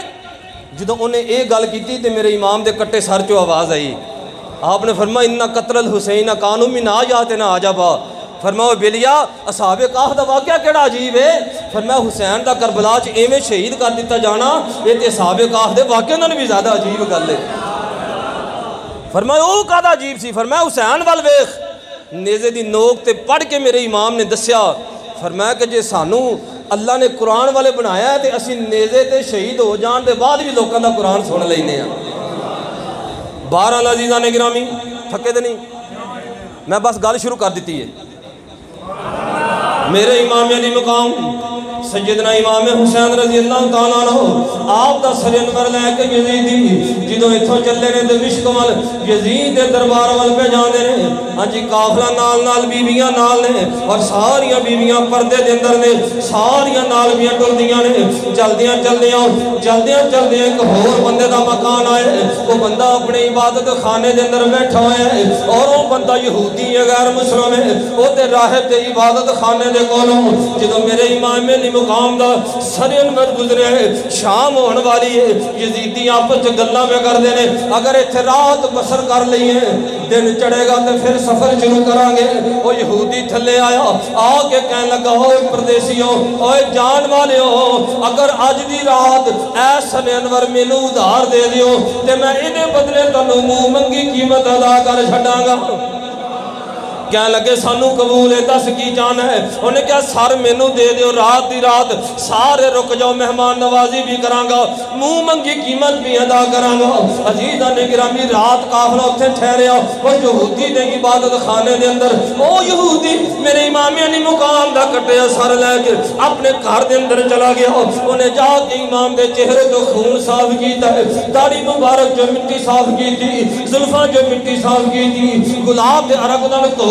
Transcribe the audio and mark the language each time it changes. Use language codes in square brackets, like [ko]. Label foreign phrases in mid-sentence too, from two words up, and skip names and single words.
[pa] جدو انہیں ایک گل کی تے میرے امام دے کٹے سر چو آواز آئی، آپ نے فرمایا [ar] ان قتل الحسین کانوا من آیاتنا عجبا۔ [pa] فرمایا بیلیا اصحاب کہف دا واقعہ کیڑا عجیب ہے؟ فرمایا حسین دا کربلا چ ایویں شہید کر دیتا جانا یہ تے اصحاب کہف دے واقعے نال بھی زیادہ عجیب گل ہے۔ فرمایا او کادا عجیب سی؟ فرمایا حسین وال ویکھ، نیزے دی نوک تے پڑھ کے میرے امام نے دسیا، فرمایا کہ جے سانو اللہ نے قرآن والے بنایا ہے تے اسی نیزے تے شہید ہو جان دے بعد بھی لوکاں دا قرآن سن لینے ہیں۔ بہرحال عزیزان گرامی تھکے تے نہیں، میں بس گل شروع کر دیتی ہے۔ میرے امام علی مقام سیدنا امام حسین رضی اللہ تعالیٰ عنہ آپ دا سر انور لے کے یزیدی جدوں اتھوں چلے نے دمشق وال یزید دے دربار وال پہ جاندے نے ہاں جی قافلہ نال نال بیویاں نال نے اور ساریاں بیویاں پردے دے اندر نے ساریاں نال بیاں ٹردیاں نے چلدیاں ایک ہور بندے دا مکان آئے وہ بندہ اپنے عبادت خانے دے اندر بیٹھا ہویا ہے اور وہ بندہ یہودی ہے غیر مسلم ہے وہ تے راہب تے عبادت خانے دے کولوں جدوں میرے امام علی مقام دا سر انور گزرے ہے شام ہونے والی ہے یزیدی آپس گلاں میں کر دینے اگر اتھے رات بسر کر لئیے دن چڑھے گا تو پھر سفر شروع کران گے وہ یہودی تھلے آیا آ کے کہنے لگا ہوئے پردیسیوں اوے جان والے ہو اگر آج دی رات اے سر انور مینوں ادھار دے دیو تے میں انہیں بدلے تنوں منہ منگی قیمت ادا کر چھڈاں گا کہنے لگے سانو قبول ہے دس کی جانا ہے انہیں کہا سار مینو دے دیو رات دی رات سارے رک جاؤ مہمان نوازی بھی کرانگا منہ منگی قیمت بھی ادا کرانگا عزیزہ نے گرامی رات قافلہ اتھے ٹھہریا وہ یہودی دے عبادت خانے دے اندر وہ یہودی میرے امام علی مقام دا کٹے سر لے کے اپنے گھر دے اندر چلا گیا انہیں جا کے امام دے چہرے تو خون صاف کیتا ہے داڑھی مبارک جو مٹی صاف کی تھی زلفاں جو مٹی صاف کی تھی گلاب دے عرق دن تو